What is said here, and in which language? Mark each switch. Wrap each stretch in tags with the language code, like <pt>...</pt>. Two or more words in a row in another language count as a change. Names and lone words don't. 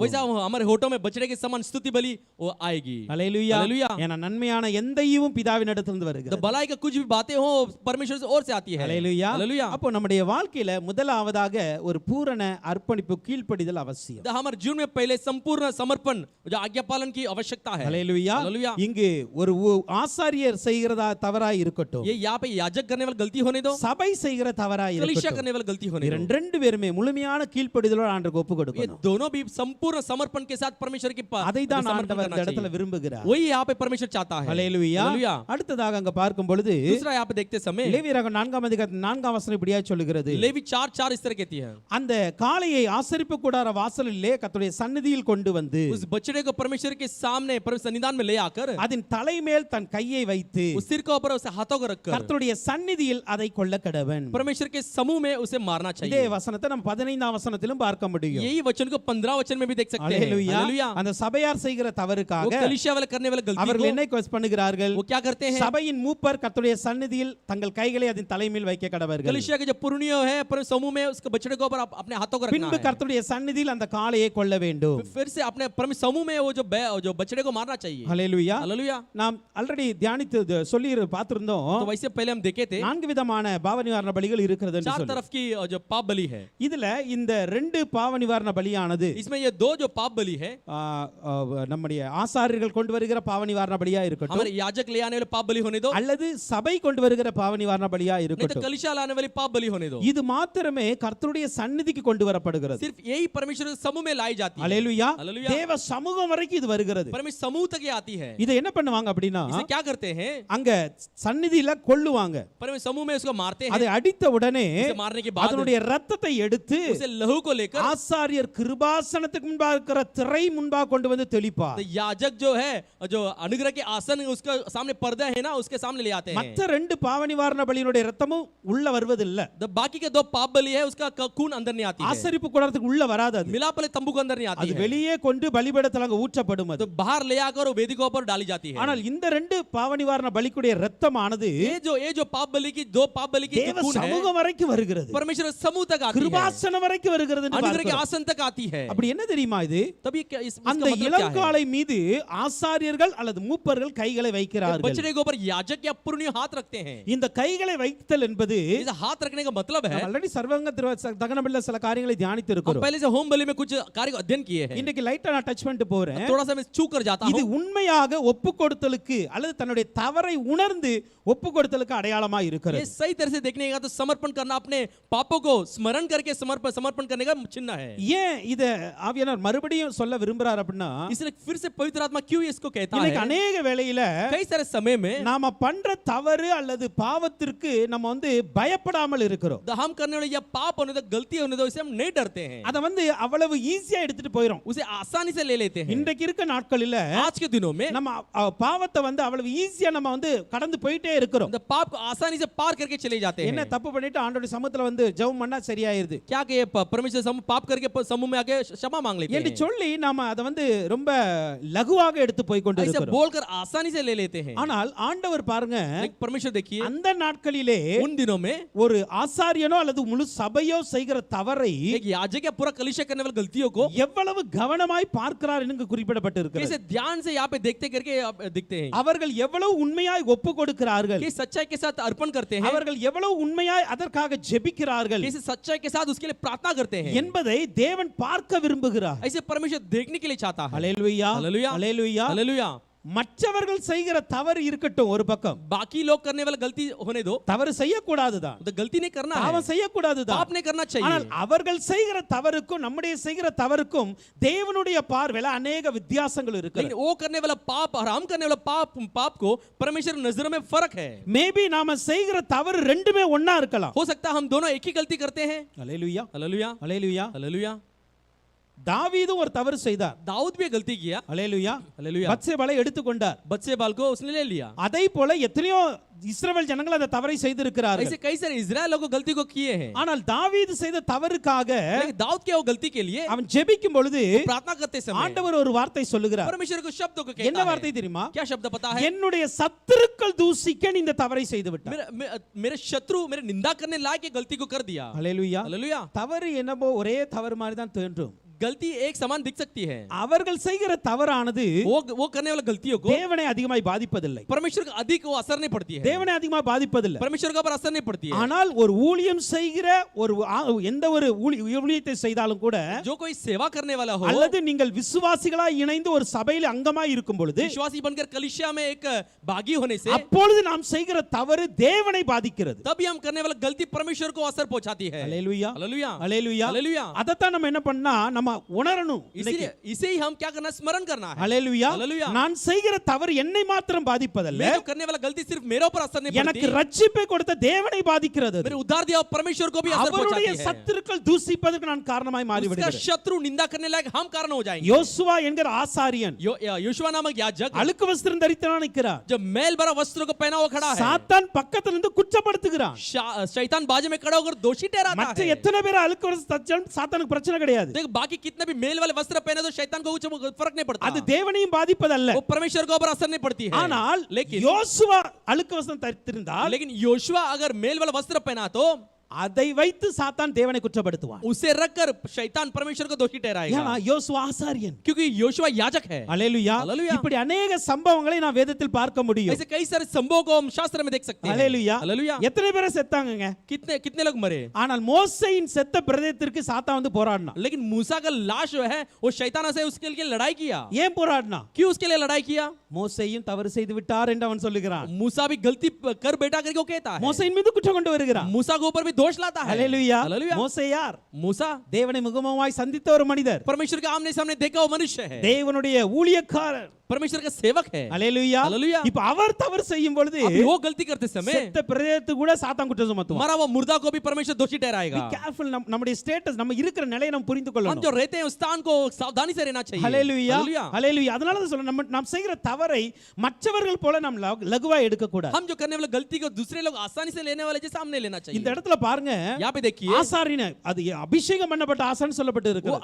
<hi>वैसा हमारे होठों में बछड़े के समान स्तुति बलि वो आएगी.</hi> <ta>அல்லேலூயா.</ta> <hi>हालेलुया.</hi> <ta>ஏன்னா நன்மையான எந்த ஈவும் பிதாவினிடத்திலிருந்து</ta> <hi>तो</hi> <ta>வருகிறது.</ta> <hi>भलाई का कुछ भी बातें हो परमेश्वर से और से आती है.</hi> <ta>அல்லேலூயா.</ta> <hi>हालेलुया.</hi> <ta>அப்போ நம்முடைய வாழ்க்கையில முதலாவதாக ஒரு பூரண அர்ப்பணிப்பு கீழ்ப்படிதல் அவசியம்.</ta> <hi>तो हमारे जीवन में पहले संपूर्ण समर्पण जो आज्ञा पालन की आवश्यकता है.</hi> <ta>அல்லேலூயா.</ta> <hi>हालेलुया.</hi> <ta>இங்கு ஒரு ஆசாரியர் செய்கிறதா தவறாய் இருக்கட்டும்,</ta> <hi>ये यहाँ पे याजक करने वाली गलती होने दो,</hi> <ta>சபை செய்கிற தவறாய்</ta> <hi>कलीसिया</hi> <ta>இருக்கட்டும்,</ta> <hi>करने वाली गलती होने दो,</hi> <ta>ரெண்டு பேருமே முழுமையான கீழ்ப்படிதலோடு ஆண்டவருக்கு ஒப்பு</ta> <hi>ये</hi> <ta>கொடுக்கணும்.</ta> <hi>दोनों भी संपूर्ण समर्पण के साथ परमेश्वर की</hi> <ta>அதை தான்</ta> <hi>समर्पण</hi> <ta>ஆண்டவர்</ta> <hi>करना</hi> <ta>இந்த இடத்துல</ta> <hi>चाहिए.</hi> <ta>விரும்புகிறார்.</ta> <hi>वही यहाँ पे परमेश्वर चाहता है.</hi> <ta>அல்லேலூயா.</ta> <hi>हालेलुया.</hi> <ta>அடுத்ததாக அங்க பார்க்கும் பொழுது</ta> <hi>दूसरा यहाँ पे देखते समय</hi> <ta>லேவியராகமம் 4ஆம் அதிகாரம் 4ஆம் வசனம் இப்படியா சொல்லுகிறது.</ta> <hi>लेवी 4:4 इस तरह कहती है,</hi> <ta>அந்த காளையை ஆசரிப்பு கூடார வாசலிலே கர்த்தருடைய சந்நிதியில் கொண்டு வந்து</ta> <hi>उस बछड़े को परमेश्वर के सामने परमेश्वर सन्निधान में ले आकर</hi> <ta>அதன் தலைமேல் தன் கையை வைத்து</ta> <hi>उस सिर के ऊपर उसे हाथों को रखकर</hi> <ta>கர்த்தருடைய சந்நிதியில் அதை கொல்ல கடவன்.</ta> <hi>परमेश्वर के समूह में उसे मारना</hi> <ta>இதே</ta> <hi>चाहिए.</hi> <ta>வசனத்தை நம்ம 15ஆம் வசனத்திலும் பார்க்க முடியும்.</ta> <hi>यही वचन को 15 वचन में भी देख सकते हैं.</hi> <ta>அல்லேலூயா.</ta> <hi>हालेलुया.</hi> <ta>அந்த சபையார் செய்கிற</ta> <hi>वो</hi> <ta>தவறுக்காக</ta> <hi>कलीसिया वाले करने वाले गलती</hi> <ta>அவர்கள்</ta> <hi>को</hi> <ta>என்ன கொஸ் பண்ணுகிறார்கள்?</ta> <hi>वो क्या करते हैं?</hi> <ta>சபையின் மூப்பர் கர்த்தருடைய சந்நிதியில் தங்கள் கைகளை அதன் தலைமேல் வைக்க கடவர்கள்.</ta> <hi>कलीसिया के जो पुरनिय है पर समूह में उसके बछड़े को ऊपर अपने हाथों को रखना</hi> <ta>பின்பு</ta> <hi>है.</hi> <ta>கர்த்தருடைய சந்நிதியில் அந்த காளையை கொல்ல வேண்டும்.</ta> <hi>फिर से अपने परमेश्वर समूह में वो जो बछड़े को मारना चाहिए.</hi> <ta>அல்லேலூயா.</ta> <hi>हालेलुया.</hi> <ta>நாம் ஆல்ரெடி தியானித்து சொல்லி பார்த்திருந்தோம்.</ta> <hi>तो वैसे पहले हम देखे थे</hi> <ta>4 விதமான பாவ நிவாரண பலிகள் இருக்கிறது என்று 4 சொல்லி.</ta> <hi>तरफ की जो पाप बलि है.</hi> <ta>இதுல இந்த 2 பாவ நிவாரண பலியானது</ta> <hi>इसमें ये 2 जो पाप बलि है,</hi> <ta>நம்முடைய ஆசாரியர்கள் கொண்டு வருகிற பாவ நிவாரண பலியா இருக்கட்டும்,</ta> <hi>हमारे याजक ले आने वाले पाप बलि होने दो,</hi> <ta>அல்லது சபை கொண்டு வருகிற பாவ நிவாரண பலியா</ta> <hi>नहीं तो</hi> <ta>இருக்கட்டும்,</ta> <hi>कलीसिया लाने वाली पाप बलि होने दो.</hi> <ta>இது மாத்திரமே கர்த்தருடைய சந்நிதிக்கு கொண்டு வரப்படுகிறது.</ta> <hi>सिर्फ यही परमेश्वर के समूह में लाई जाती है.</hi> <ta>அல்லேலூயா.</ta> <hi>हालेलुया.</hi> <ta>தேவ சமூகம் வரைக்கும் இது வருகிறது.</ta> <hi>परमेश्वर समूह तक ये आती है.</hi> <ta>இதை என்ன பண்ணுவாங்க அப்படின்னா</ta> <hi>इसे क्या करते हैं?</hi> <ta>அங்க சந்நிதியில கொல்லுவாங்க.</ta> <hi>परमेश्वर समूह में उसको मारते हैं.</hi> <ta>அதை அடித்த உடனே</ta> <hi>उसे मारने के बाद</hi> <ta>அதனுடைய ரத்தத்தை எடுத்து</ta> <hi>उसे लहू को लेकर</hi> <ta>ஆசாரியர் கிருபாசனத்துக்கு முன்பாக இருக்கிற திரை முன்பாக கொண்டு வந்து தெளிப்பார்.</ta> <hi>तो याजक जो है जो अनुग्रह के आसन उसका सामने पर्दा है ना उसके सामने ले आते हैं.</hi> <ta>மற்ற 2 பாவ நிவாரண பலியினுடைய ரத்தமும் உள்ள வருவதில்லை.</ta> <hi>तो बाकी के 2 पाप बलि है उसका खून अंदर नहीं आती है.</hi> <ta>ஆசரிப்பு கூடாரத்துக்கு உள்ள வராது. அது</ta> <hi>मिलाप वाले तंबू के अंदर नहीं आती</hi> <ta>அது</ta> <hi>है.</hi> <ta>வெளியே கொண்டு பலிபீடத்தில் அங்க ஊற்றப்படும். அது</ta> <hi>तो बाहर ले आकर वो वेदी के ऊपर डाली जाती है.</hi> <ta>ஆனால் இந்த 2 பாவ நிவாரண பலிக்குடைய ரத்தமானது</ta> <hi>ये जो पाप बलि की 2 पाप बलि की जो</hi> <ta>தேவ</ta> <hi>खून है</hi> <ta>சமூகம் வரைக்கும் வருகிறது.</ta> <hi>परमेश्वर समूह तक आती है.</hi> <ta>கிருபாசனம் வரைக்கும் வருகிறது என்று</ta> <hi>अनुग्रह के</hi> <ta>பார்க்கிறோம்.</ta> <hi>आसन तक आती है.</hi> <ta>அப்படி என்ன தெரியுமா இது?</ta> <hi>तब ये क्या इसका</hi> <ta>அந்த</ta> <hi>मतलब क्या है?</hi> <ta>இளங்காளை மீது ஆசாரியர்கள் அல்லது மூப்பர்கள் கைகளை வைக்கிறார்கள்.</ta> <hi>बछड़े के ऊपर याजक या पुरनिय हाथ रखते हैं.</hi> <ta>இந்த கைகளை வைத்தல் என்பது</ta> <hi>इस हाथ रखने का मतलब है</hi> <ta>ஆல்ரெடி சர்வங்க தகனபலில சில காரியங்களை தியானித்து</ta> <hi>हम</hi> <ta>இருக்கிறோம்.</ta> <hi>पहले से होम बलि में कुछ कार्य को अध्ययन किए हैं.</hi> <ta>இன்னைக்கு லைட்டா நான் டச் பண்ணிட்டு போறேன்.</ta> <hi>थोड़ा सा मैं छू कर जाता</hi> <ta>இது</ta> <hi>हूं.</hi> <ta>உண்மையாக ஒப்பு கொடுத்தலுக்கு அல்லது தன்னுடைய தவறை உணர்ந்து ஒப்பு கொடுத்தலுக்கு அடையாளமா</ta> <hi>ये</hi> <ta>இருக்கிறது.</ta> <hi>सही तरह से देखने का तो समर्पण करना अपने पापों को स्मरण करके समर्पण करने का चिन्ह है.</hi> <ta>ஏன் இத ஆவியானவர் மறுபடியும் சொல்ல விரும்புறார் அப்படின்னா</ta> <hi>इसलिए फिर से पवित्र आत्मा क्यों इसको कहता</hi> <ta>இன்னைக்கு</ta> <hi>है?</hi> <ta>அநேக வேளையில</ta> <hi>कई सारे समय में</hi> <ta>நாம பண்ற தவறு அல்லது பாவத்திற்கு நம்ம பயப்படாமல் இருக்கிறோம்.</ta> <hi>हम करने वाले या पाप होने दो गलती होने दो इसे हम नहीं डरते हैं.</hi> <ta>அத அவ்வளவு ஈஸியா எடுத்துட்டு போயிரும்.</ta> <hi>उसे आसानी से ले लेते हैं.</hi> <ta>இன்றைக்கு இருக்க நாட்களில</ta> <hi>आज के दिनों में</hi> <ta>நம்ம பாவத்தை அவ்வளவு ஈஸியா நம்ம கடந்து போயிட்டே இருக்கிறோம்.</ta> <hi>the पाप को आसानी से पार करके चले जाते हैं.</hi> <ta>என்ன தப்பு பண்ணிட்டு ஆண்டவருடைய சமூகத்துல ஜெபம் பண்ணா சரியாயிருது</ta> <hi>क्या कि परमेश्वर समूह पाप करके समूह में आके क्षमा मांग लेते</hi> <ta>என்று</ta> <hi>हैं.</hi> <ta>சொல்லி நாம அத ரொம்ப லகுவாக எடுத்து போய் கொண்டு</ta> <hi>ऐसे</hi> <ta>இருக்கிறோம்.</ta> <hi>बोलकर आसानी से ले लेते हैं.</hi> <ta>ஆனால் ஆண்டவர் பாருங்க</ta> <hi>लेकिन परमेश्वर देखिए</hi> <ta>அந்த நாட்களிலே</ta> <hi>उन दिनों में</hi> <ta>ஒரு ஆசாரியனோ அல்லது முழு சபையோ செய்கிற தவறை</ta> <hi>एक याजक या पूरा कलीसिया करने वाली गलतियों को</hi> <ta>எவ்வளவு கவனமாய் பார்க்கிறார் என்று குறிப்பிடப்பட்டிருக்கிறது.</ta> <hi>कैसे ध्यान से यहाँ पे देखते करके दिखते हैं.</hi> <ta>அவர்கள் எவ்வளவு உண்மையாய் ஒப்பு கொடுக்கிறார்கள்,</ta> <hi>कि सच्चाई के साथ अर्पण करते हैं.</hi> <ta>அவர்கள் எவ்வளவு உண்மையாய் அதற்காக ஜெபிக்கிறார்கள்</ta> <hi>कैसे सच्चाई के साथ उसके लिए प्रार्थना करते हैं.</hi> <ta>என்பதை தேவன் பார்க்க விரும்புகிறார்.</ta> <hi>ऐसे परमेश्वर देखने के लिए चाहता है.</hi> <ta>ஹல்லேலூயா</ta> <hi>हालेलुया.</hi> <ta>ஹல்லேலூயா.</ta> <hi>हालेलुया.</hi> <ta>மற்றவர்கள் செய்கிற தவறு இருக்கட்டும் ஒரு பக்கம்,</ta> <hi>बाकी लोग करने वाला गलती होने दो,</hi> <ta>தவறு செய்யக்கூடாதுதான்,</ta> <hi>तो गलती नहीं करना है,</hi> <ta>பாவம் செய்யக்கூடாதுதான்.</ta> <hi>पाप नहीं करना</hi> <ta>ஆனால்</ta> <hi>चाहिए.</hi> <ta>அவர்கள் செய்கிற தவறுக்கும் நம்முடைய செய்கிற தவறுக்கும் தேவனுடைய பார்வையில अनेक வித்தியாசங்கள் இருக்கு.</ta> <hi>लेकिन वो करने वाला पाप और हम करने वाला पाप को परमेश्वर की नजरों में फर्क है.</hi> <ta>மேபி நாம செய்கிற தவறு ரெண்டுமே ஒண்ணா இருக்கலாம்.</ta> <hi>हो सकता है हम दोनों एक ही गलती करते हैं.</hi> <ta>அல்லேலூயா,</ta> <hi>हालेलुया,</hi> <ta>அல்லேலூயா.</ta> <hi>हालेलुया.</hi> <ta>தாவீதும் ஒரு தவறு செய்தார்.</ta> <hi>दाऊद भी गलती किया.</hi> <ta>அல்லேலூயா.</ta> <hi>हालेलुया.</hi> <ta>பத்சேபாளை எடுத்துக்கொண்டார்.</ta> <hi>बत्शेबाल को उसने ले लिया.</hi> <ta>அதை போல எத்தனையோ இஸ்ரவேல் ஜனங்கள் அந்த தவறை செய்திருக்கிறார்கள்.</ta> <hi>ऐसे कई सारे इजराइल लोग गलती को किए हैं.</hi> <ta>ஆனால் தாவீது செய்த தவறுக்காக</ta> <hi>लेकिन दाऊद के वो गलती के लिए</hi> <ta>அவன் ஜெபிக்கும் பொழுது</ta> <hi>प्रार्थना करते समय</hi> <ta>ஆண்டவர் ஒரு வார்த்தை சொல்லுகிறார்.</ta> <hi>परमेश्वर को शब्दों को</hi> <ta>என்ன</ta> <hi>कहता</hi> <ta>வார்த்தை</ta> <hi>है.</hi> <ta>தெரியுமா?</ta> <hi>क्या शब्द पता है?</hi> <ta>என்னுடைய சத்துருக்கள் தூசிக்க நீ இந்த தவறை செய்து விட்டாய்.</ta> <hi>मेरे शत्रु मेरे निंदा करने लायक ये गलती को कर दिया.</hi> <ta>அல்லேலூயா.</ta> <hi>हालेलुया.</hi> <ta>தவறு என்னமோ ஒரே தவறு மாதிரி தான் தோன்றும்.</ta> <hi>गलती एक समान दिख सकती है.</hi> <ta>அவர்கள் செய்கிற தவறானது</ta> <hi>वो करने वाला गलतियों को</hi> <ta>தேவனை அதிகமாய் பாதிப்பதில்லை.</ta> <hi>परमेश्वर को अधिक वो असर नहीं पड़ती है.</hi> <ta>தேவனை அதிகமாக பாதிப்பதில்லை.</ta> <hi>परमेश्वर के ऊपर असर नहीं पड़ती है.</hi> <ta>ஆனால் ஒரு ஊழியம் செய்கிற ஒரு எந்த ஒரு ஊழியத்தை செய்தாலும் கூட,</ta> <hi>जो कोई सेवा करने वाला हो,</hi> <ta>அல்லது நீங்கள் விசுவாசிகளாய் இணைந்து ஒரு சபையில் அங்கமாய் இருக்கும் பொழுது,</ta> <hi>विश्वासी बनकर कलीसिया में एक भागी होने से</hi> <ta>அப்பொழுது நாம் செய்கிற தவறு தேவனை பாதிக்கிறது.</ta> <hi>तभी हम करने वाला गलती परमेश्वर को असर पहुंचाती है.</hi> <ta>அல்லேலூயா,</ta> <hi>हालेलुया,</hi> <ta>அல்லேலூயா.</ta> <hi>हालेलुया.</hi> <ta>அதத்தான் நம்ம என்ன பண்ணா நம்ம உணரணும்.</ta> <hi>इसीलिए इसे ही हम क्या करना, स्मरण करना है.</hi> <ta>அல்லேலூயா.</ta> <hi>हालेलुया.</hi> <ta>நான் செய்கிற தவறு என்னை மாத்திரம் பாதிப்பதல்ல,</ta> <hi>मैं जो करने वाला गलती सिर्फ मेरे ऊपर असर नहीं</hi> <ta>எனக்கு</ta> <hi>पड़ती,</hi> <ta>ரட்சிப்பை கொடுத்த தேவனை பாதிக்கிறது.</ta> <hi>मेरे उद्धार दिया परमेश्वर को भी असर</hi> <ta>அவருடைய</ta> <hi>पहुंचाती है.</hi> <ta>சத்துருக்கள் தூசிப்பதற்கு நான் காரணமாய்</ta> <hi>उसका</hi> <ta>மாறிவிடுகிறேன்.</ta> <hi>शत्रु निंदा करने लायक हम कारण हो जाएंगे.</hi> <ta>யோசுவா என்கிற ஆசாரியன்</ta> <hi>योशुआ नामक याजक</hi> <ta>அழுக்கு வஸ்திரம் தரித்தவனாய் நிற்கிறார்.</ta> <hi>जब मैल भरा वस्त्रों को पहना हुआ खड़ा है,</hi> <ta>சாத்தான் பக்கத்துல இருந்து குற்றப்படுத்துகிறான்.</ta> <hi>शैतान बाजू में खड़ा होकर दोषी ठहराता</hi> <ta>மற்ற</ta> <hi>है.</hi> <ta>எத்தனை பேர் அழுக்கு வஸ்திரம் தரிச்சாலும் சாத்தானுக்கு பிரச்சனை கிடையாது.</ta> <hi>देखो बाकी कितने भी मेल वाले वस्त्र पहने तो शैतान को कुछ फर्क नहीं पड़ता.</hi> <ta>அது தேவனையும் பாதிப்பதல்ல.</ta> <hi>वो परमेश्वर के ऊपर असर नहीं पड़ती है.</hi> <ta>ஆனால்</ta> <hi>लेकिन</hi> <ta>யோசுவா அழுக்கு வஸ்திரம் தரித்திருந்தால்</ta> <hi>योशुआ अगर मेल वाला वस्त्र पहना तो</hi> <ta>அதை வைத்து சாத்தான் தேவனை குற்றப்படுத்துவான்.</ta> <hi>उसे रखकर शैतान परमेश्वर को दोषी ठहराएगा.</hi> <ta>ஏன்னா யோசுவா ஆசாரியன்.</ta> <hi>क्योंकि योशुआ याजक है.</hi> <ta>அல்லேலூயா.</ta> <hi>हालेलुया.</hi> <ta>இப்படி अनेक சம்பவங்களை நான் வேதத்தில் பார்க்க முடியும்.</ta> <hi>ऐसे कई सारे संभवों को हम शास्त्र में देख सकते हैं.</hi> <ta>அல்லேலூயா.</ta> <hi>हालेलुया.</hi> <ta>எத்தனை பேர் செத்தாங்கங்க?</ta> <hi>कितने कितने लोग मरे,</hi> <ta>ஆனால் மோசேயின் செத்த பிரதேசத்திற்கு சாத்தான் வந்து போராடினான்.</ta> <hi>लेकिन मूसा का लाश जो है वो शैतान से उसके लिए लड़ाई किया.</hi> <ta>ஏன் போராடினான்?</ta> <hi>क्यों उसके लिए लड़ाई किया?</hi> <ta>மோசேயும் தவறு செய்து விட்டார் என்று அவன் சொல்லுகிறான்.</ta> <hi>मूसा भी गलती कर बेटा करके वो कहता है.</hi> <ta>மோசேயின் மீது குற்றம் கொண்டு வருகிறான்.</ta> <hi>मूसा के ऊपर भी दोष लाता है.</hi> <ta>அல்லேலூயா.</ta> <hi>हालेलुया.</hi> <ta>மோசே யார்?</ta> <hi>मूसा</hi> <ta>தேவனை முகமுகமாய் சந்தித்த ஒரு மனிதர்.</ta> <hi>परमेश्वर के आमने सामने देखा वो मनुष्य है.</hi> <ta>தேவனுடைய ஊழியக்காரர்.</ta> <hi>परमेश्वर का सेवक है.</hi> <ta>அல்லேலூயா.</ta> <hi>हालेलुया.</hi> <ta>இப்ப அவர் தவறு செய்யும் பொழுது</ta> <hi>अभी वो गलती करते समय</hi> <ta>செத்த பிரதேசத்து கூட சாத்தான் குற்றம் சுமத்துவான்.</ta> <hi>मरा हुआ मुर्दा को भी परमेश्वर दोषी ठहराएगा.</hi> <ta>கேர்ஃபுல். நம்முடைய ஸ்டேட்டஸ், நம்ம இருக்கிற நிலையை நம்ம புரிந்து</ta> <hi>हम</hi> <ta>கொள்ளணும்.</ta> <hi>जो रहते हैं उस स्थान को सावधानी से रहना चाहिए.</hi> <ta>ஹalleluya.</ta> <hi>हालेलुया.</hi> <ta>ஹalleluya. அதனால தான் சொல்றேன், நாம் செய்கிற தவறை மற்றவர்கள் போல நாம் லகுவா எடுக்க கூடாது.</ta> <hi>हम जो करने वाले गलती को दूसरे लोग आसानी से लेने वाले जैसे हमने लेना चाहिए.</hi> <ta>இந்த இடத்துல பாருங்க,</ta> <hi>यहाँ पे देखिए</hi> <ta>ஆசாரியன், அது அபிஷேகம் பண்ணப்பட்ட ஆசாரியன் சொல்லப்பட்டு</ta> <hi>वो</hi> <ta>இருக்கு.</ta>